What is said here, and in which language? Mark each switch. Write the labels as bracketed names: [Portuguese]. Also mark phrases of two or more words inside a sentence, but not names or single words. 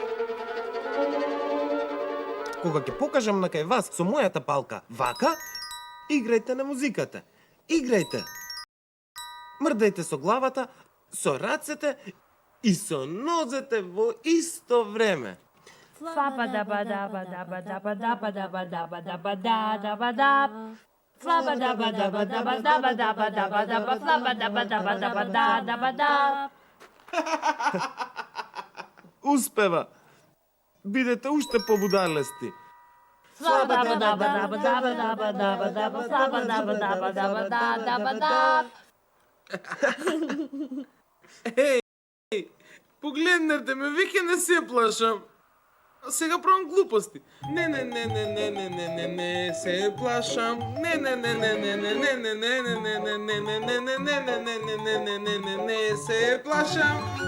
[Macedonian] Кога ќе покажам на кај вас со мојата палка вака, играјте на музиката. Играјте. Мрдајте со главата, со рацете и со нозете во исто време. Флаба даба даба даба даба даба даба даба даба даба даб. Флаба даба даба даба даба даба даба даба флаба даба даба даба даба даб. Успева. Бидете уште побудалести. Флаба даба даба даба даба даба даба даба флаба даба даба даба даба даб. Погледнете ме, веќе не се плашам. Сега правам глупости. Не се плашам. Не се плашам.